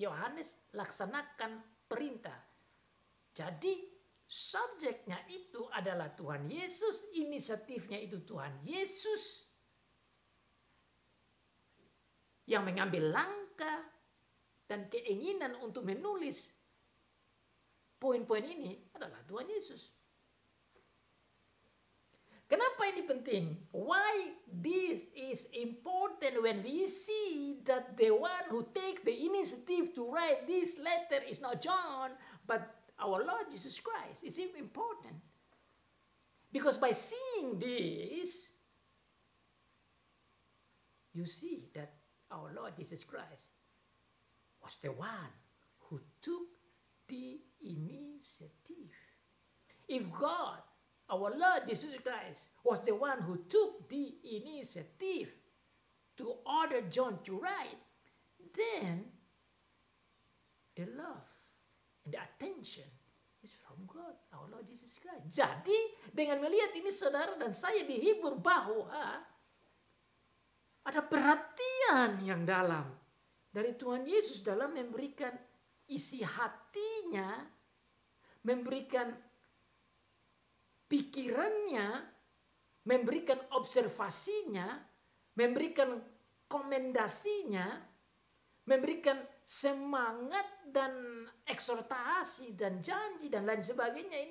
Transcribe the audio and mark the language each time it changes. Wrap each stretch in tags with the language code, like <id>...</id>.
<id>Yohanes laksanakan perintah. Jadi subjeknya itu adalah Tuhan Yesus, inisiatifnya itu Tuhan Yesus yang mengambil langkah dan keinginan untuk menulis poin-poin ini adalah Tuhan Yesus. Kenapa ini penting?</id> <en>Why this is important when we see that the one who takes the initiative to write this letter is not John, but our Lord Jesus Christ. It's important. Because by seeing this, you see that our Lord Jesus Christ was the one who took the initiative. If God, our Lord Jesus Christ, was the one who took the initiative to order John to write, then the love and the attention is from God, our Lord Jesus Christ.</en> <id>Jadi dengan melihat ini saudara dan saya dihibur bahwa ada perhatian yang dalam dari Tuhan Yesus dalam memberikan isi hatinya, memberikan pikirannya, memberikan observasinya, memberikan komendasinya, memberikan semangat dan eksortasi dan janji dan lain sebagainya.</id>